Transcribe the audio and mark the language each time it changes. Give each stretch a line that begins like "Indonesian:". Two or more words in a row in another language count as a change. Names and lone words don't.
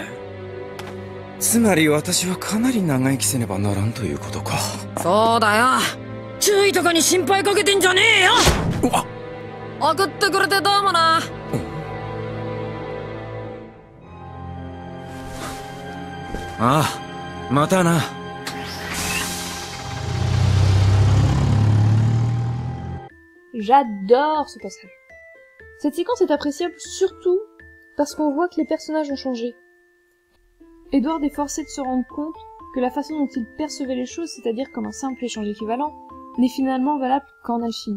Japanese: つまり私はかなり長生きせねばならんということか。そうだよ。注意とかに心配かけてんじゃねえよ。うわっ、送ってくれてどうもな。ああ、またな。
French: J'adore ce passage. Cette séquence est appréciable surtout parce qu'on voit que les personnages ont changé. Edward est forcé de se rendre compte que la façon dont il percevait les choses, c'est-à-dire comme un simple échange équivalent, n'est finalement valable qu'en alchimie.